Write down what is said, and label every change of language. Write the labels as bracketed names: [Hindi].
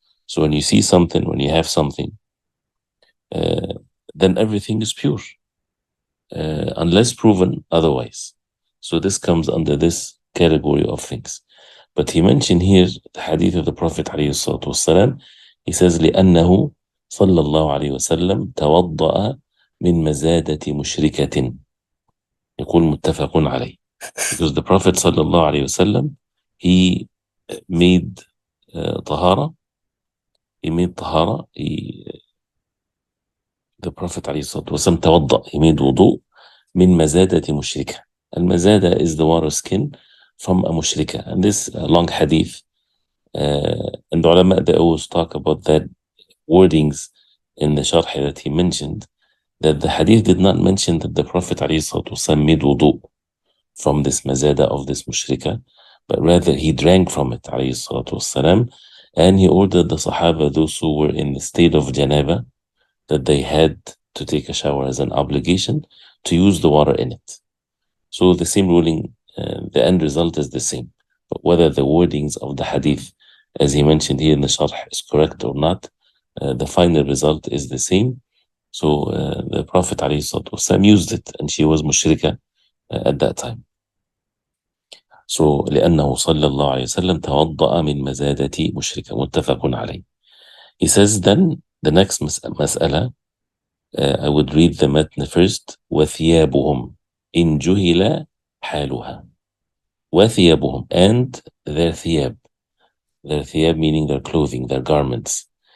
[English] So when you see something, when you have something, then everything is pure, unless proven otherwise. So this comes under this category of things. But he mentioned here the hadith of the Prophet ﷺ. [Arabic] He says لأنه صلى الله عليه وسلم توضأ من مزادة مشركة. يقول متفق عليه. [English] Because the Prophet [Arabic] صلى الله عليه وسلم, [English] he made tahara he made [Arabic] طهارة, [English] the Prophet [Arabic] عليه الصلاة والسلام توضأ, [English] he made wudu [Arabic] من مزادة مشركة. [English] المزادة is the water skin from a mushrika. And this long hadith, and the ulama, they always talk about that wordings in the sharh that he mentioned, that the hadith did not mention that the Prophet ﷺ made wudu from this mazada of this mushrika, but rather he drank from it ﷺ, and he ordered the Sahaba, those who were in the state of janaba, that they had to take a shower as an obligation, to use the water in it. So the same ruling, the end result is the same. But whether the wordings of the hadith, as he mentioned here in the sharh, is correct or not, the final result is the same. So the Prophet ﷺ used it, and she was mushrika at that time. [Arabic] So لأنه صلى الله عليه وسلم توضأ من مزادة مشركة, متفق عليه. [English] He says then, the next مسألة, I would read the matn first. [Arabic] وثيابهم إن جهل حالها. [English] وثيابهم, and their thiyab. Their thiyab meaning their clothing, their garments.